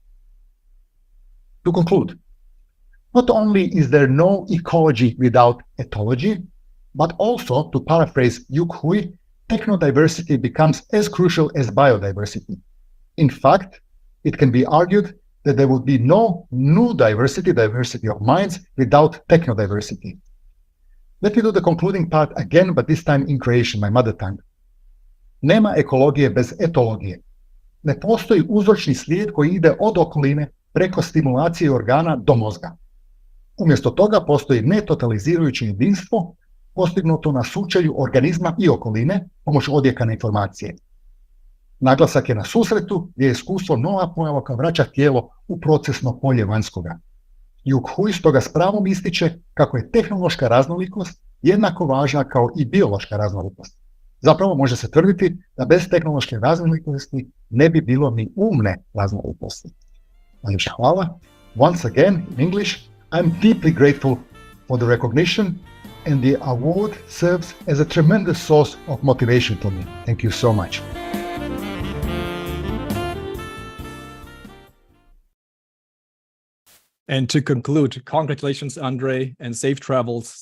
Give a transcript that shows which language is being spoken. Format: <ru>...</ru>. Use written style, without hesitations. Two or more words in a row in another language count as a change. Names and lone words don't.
<en>To conclude, not only is there no ecology without ethology, but also, to paraphrase Yuk Hui, technodiversity becomes as crucial as biodiversity. In fact, it can be argued that there would be no new diversity of minds, without technodiversity. Let me do the concluding part again, but this time in Croatian, my mother tongue.</en> <hr>Nema ekologije bez etologije. Ne postoji uzročni slijed koji ide od okoline preko stimulacije organa do mozga. Umjesto toga postoji netotalizirajuće jedinstvo postignuto na sučelju organizma i okoline pomoću odjekane informacije. Naglasak je na susretu gdje je iskustvo nova pojava koja vraća tijelo u procesno polje vanjskoga. Yuk Hui stoga s pravom ističe kako je tehnološka raznolikost jednako važna kao i biološka raznolikost. Zapravo može se tvrditi da bez tehnološke raznolikosti ne bi bilo ni umne raznolikosti. Najljepša hvala.</hr> <en>Once again, in English, I'm deeply grateful for the recognition, and the award serves as a tremendous source of motivation for me. Thank you so much. And to conclude, congratulations, Andre, and safe travels.</en>